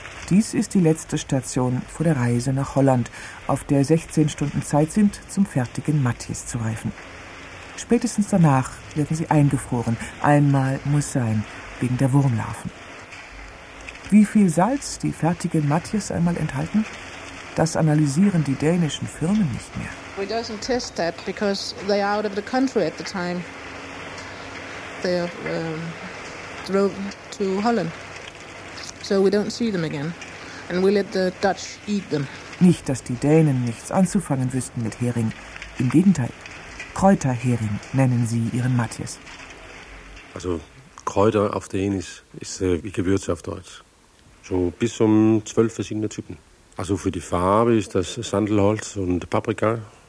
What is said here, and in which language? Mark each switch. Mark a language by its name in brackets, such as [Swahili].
[German] Dies ist die letzte Station vor der Reise nach Holland, auf der 16 Stunden Zeit sind, zum fertigen Matthias zu reifen. Spätestens danach werden sie eingefroren. Einmal muss sein, wegen der Wurmlarven. Wie viel Salz die fertigen Matthias einmal enthalten? Das analysieren die dänischen Firmen nicht mehr. [English] We don't test that because they are out of the country at the time. They drove to Holland. So we don't see them again. And we let the Dutch eat them. [German] Nicht, dass die Dänen nichts anzufangen wüssten mit Hering. Im Gegenteil. Kräuterhering nennen sie ihren Matthias. Also Kräuter auf Dänisch ist wie Gewürze auf Deutsch. So bis um 12 verschiedene Typen. Also für die Farbe ist das Sandelholz und Paprika.